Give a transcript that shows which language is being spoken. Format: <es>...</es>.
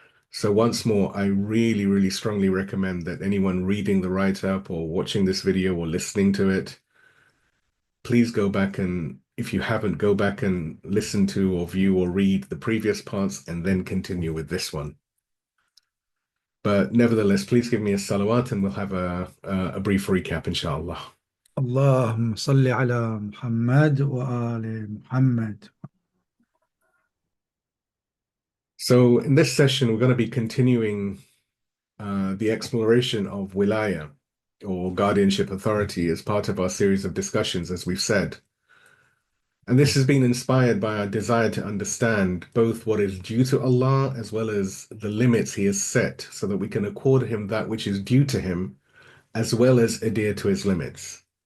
<en>So once more, I really, really strongly recommend that anyone reading the write-up or watching this video or listening to it, please go back and, if you haven't, go back and listen to or view or read the previous parts and then continue with this one. But nevertheless, please give me a salawat and we'll have a brief recap, inshallah.</en> <ar>اللهم صل على محمد وآل محمد.</ar> <en>So in this session, we're going to be continuing the exploration of Wilayah, or guardianship authority, as part of our series of discussions, as we've said. And this has been inspired by our desire to understand both what is due to Allah as well as the limits He has set, so that we can accord Him that which is due to Him, as well as adhere to His limits.</en>